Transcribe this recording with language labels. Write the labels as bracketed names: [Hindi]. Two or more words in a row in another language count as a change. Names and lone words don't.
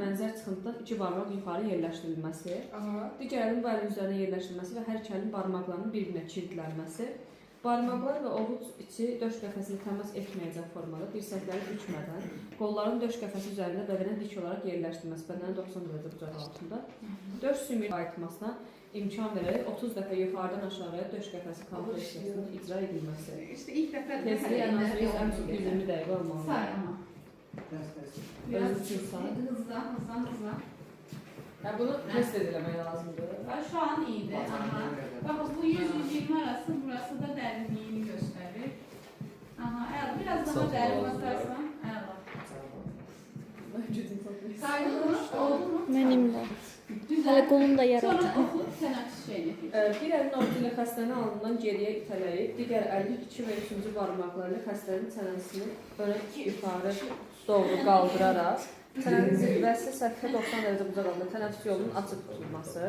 [Azerbaijani] bənzər çıxıntıdan iki barmaq yuxarı yerləşdirilməsi, digər əlin bu əlin üzərinə yerləşdirilməsi və hər iki əlin barmaqlarının bir-birinə kilidlənməsi, barmaqlar və ovuc içi döş qəfəsini təmas etməyəcək formada dirsəkləri bükmədən, qolların döş qəfəsi üzərində bədənə dik olaraq yerləşdirilməsi, bədənin 90 dərəcə bucaq altında, döş sümüyünün qayıtmasına imkan verərək 30 dəfə yuxarıdan aşağıya döş qəfəsi kompresiyasının icra edilməsi. [Turkish] İşte ilk dəfə [Azerbaijani] Tezliyi ən az 120 dəqiqə olmalıdır. [Turkish] Biraz hızla. [Azerbaijani] Bunu test ediləmək lazımdır. [Turkish] Şu an iyidir. Bakın bu 100-120 arası, burası da derinliğini gösterir. Biraz daha derin basarsan. Oldu mu? Benim de. [Azerbaijani] Hələ qolum da yaradı. Sonra oxu tənəffüs şeyini. Bir əlin ovucu ilə xəstənin alnından geriyə itələyib, digər əlin 2 və 3-cü barmaqlarıyla xəstənin çənəsini önə yuxarı doğru qaldıraraq çənənin zirvəsi səthə 90 dərəcə bucaq altında tənəffüs yolunun açıq tutulması.